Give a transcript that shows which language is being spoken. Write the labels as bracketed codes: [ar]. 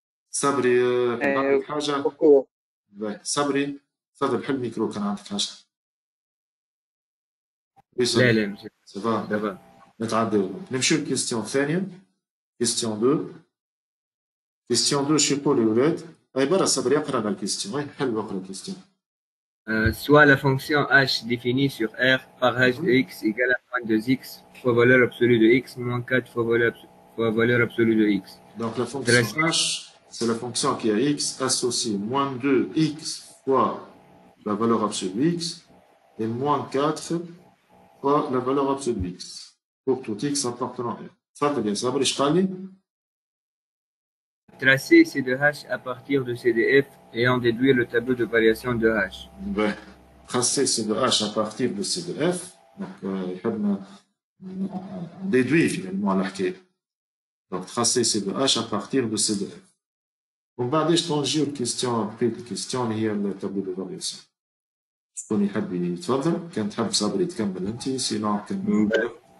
[ar] صبري كان عندك حاجه؟ صبري تفضل حل الميكرو كان عندك حاجه. لا لا سافا دابا نتعداو نمشيو للكيستيون الثانيه. كيستيون 2 كيستيون 2 شو يقول الولاد؟ اي برا صبري اقرا لنا الكيستيون حل واقرا الكيستيون. [fr] Soit la fonction h définie sur R par h de x égale à moins 2x fois valeur absolue de x moins 4 fois valeur absolue de x. Donc la fonction h, c'est la fonction qui a x associée moins 2x fois la valeur absolue de x et moins 4 fois la valeur absolue de x pour tout x appartenant à R. [ar] تفضل يا صابر ايش قال لي؟ [fr] Tracer C de h à partir de C de f et en déduire le tableau de variation de h. Ben, tracer C de h à partir de C de f. Donc, on déduit finalement à l'arcade. Donc, tracer C de h à partir de C de f. [ar] ومن بعد ايش تنجيو الكيستيون بقيت الكيستيون اللي هي التابلو دو فارياسيون. شكون يحب يتفضل؟ كان تحب صابري تكمل انت سينو كمل.